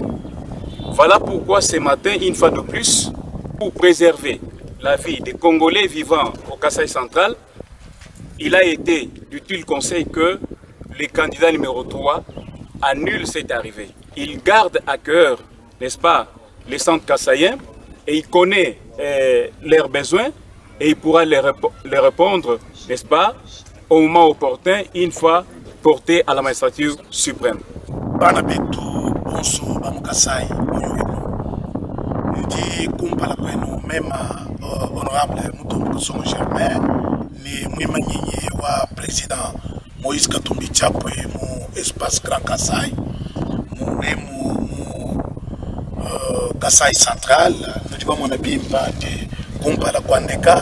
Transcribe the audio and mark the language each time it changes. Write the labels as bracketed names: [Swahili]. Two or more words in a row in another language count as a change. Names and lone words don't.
[French] Voilà pourquoi ce matin, une fois de plus, pour préserver la vie des Congolais vivant au Kasaï central, il a été d'utile conseil que le candidat numéro 3 annule cette arrivée. Il garde à cœur, n'est-ce pas, les centres kassaïens et il connaît leurs besoins et il pourra les répondre, n'est-ce pas, au moment opportun, une fois porté à la magistrature suprême. [Luba-Lulua] Banabetu bonso bamukasai ndi kumpala kwenu mema honorable Mutombo Songo Germain ni mwima nyinyi wa président Moïse Katumbi Chapwe mu espace Grand Kasai mu Kasai central ndiba mwana bimba de kumpala kwandeka